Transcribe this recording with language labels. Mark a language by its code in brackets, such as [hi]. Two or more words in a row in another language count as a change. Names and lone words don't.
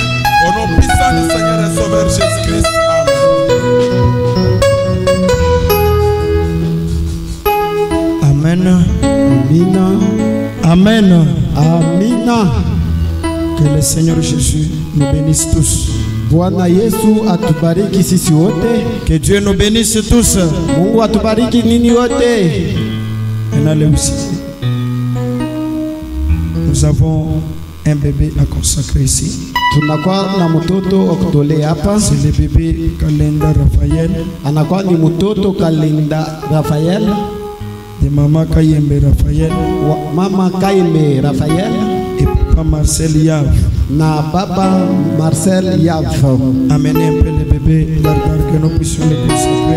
[fr] Au nom puissant du Seigneur et Sauveur Jésus-Christ. Amen. [sw] Amina. [fr] Amen. [sw] Amina. [fr] Que le Seigneur Jésus nous bénisse tous. [sw] Bwana Yesu atubariki sisi wote. [fr] Que Dieu nous bénisse tous. [sw] Mungu atubariki nini wote. [fr] Allez aussi. Nous avons un bébé à consacrer ici. [sw] Tunakuwa na mtoto wa kutolea hapa. [fr] C'est le bébé Kalenda Raphaël. [sw] Anakuwa ni mtoto Kalenda Raphaël. [fr] De maman Kayembe Raphaël. [sw] Mama Kayembe Raphaël. [fr] Et papa Marcel Yav. [sw] Na baba Marcel Yav. [fr] Amenez un peu le bébé largar que nous puissions le consacrer.